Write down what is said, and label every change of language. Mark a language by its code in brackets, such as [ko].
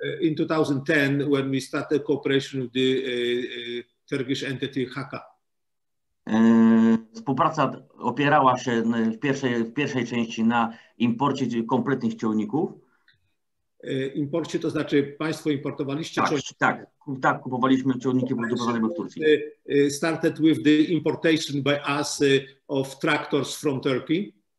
[en] In 2010, when we started cooperation with the Turkish entity Haka. [pl] Współpraca opierała się w pierwszej części na imporcie kompletnych ciągników. Imporcie to znaczy państwo importowaliście? Tak, kupowaliśmy ciągniki produkowane w Turcji. [en] Started with the importation by us of tractors from Turkey.